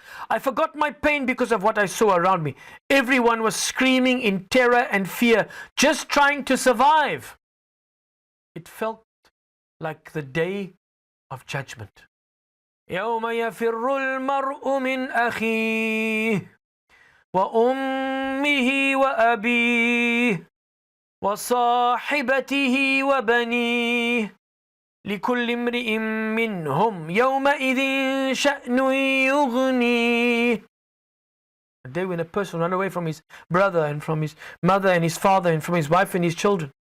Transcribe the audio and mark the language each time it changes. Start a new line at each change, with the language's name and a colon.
English: I forgot my pain because of what I saw around me. Everyone was screaming in terror and fear, just trying to survive. It felt like the day of judgment.
Arabic: يوم يفر المرء من أخيه وأمه وأبيه وصاحبته وبنيه لكل امرئ منهم يومئذ شأن يغنيه.
English: A day when a person ran away from his brother and from his mother and his father and from his wife and his children.